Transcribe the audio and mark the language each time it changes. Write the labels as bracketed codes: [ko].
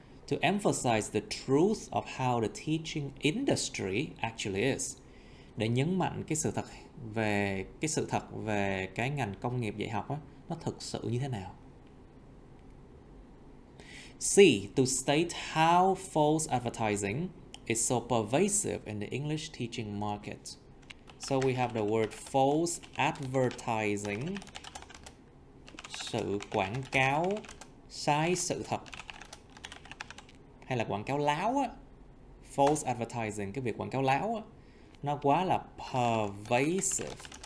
[en] To emphasize the truth of how the teaching industry actually is. [vi] Để nhấn mạnh cái sự thật về cái ngành công nghiệp dạy học đó, nó thực sự như thế nào. [en] C. To state how false advertising is so pervasive in the English teaching market. So we have the word false advertising, [vi] sự quảng cáo sai sự thật, hay là quảng cáo láo á. False advertising, cái việc quảng cáo láo á, nó quá là pervasive.